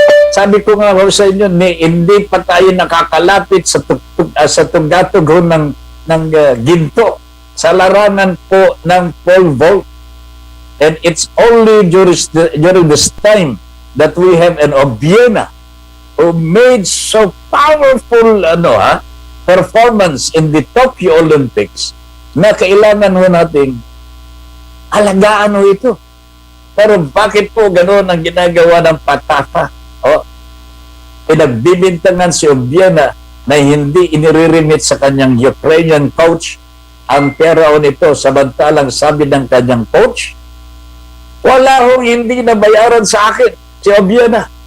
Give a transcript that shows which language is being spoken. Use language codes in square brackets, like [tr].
[tl] Sabi ko nga ho sa inyo, hindi pa tayo nakakalapit sa tugatog ng ginto sa larangan po ng pole vault. [en] And it's only during this time that we have an Obiena who made so powerful performance in the Tokyo Olympics [tl] na kailangan ho nating alagaan ho ito. Pero bakit po gano'n ang ginagawa ng PATAFA? Pinagbibintangan si Obiena na hindi inire-remit sa kanyang Ukrainian coach ang pera ho nito, samantalang sabi ng kanyang coach, wala hong hindi nabayaran sa akin si Obiena.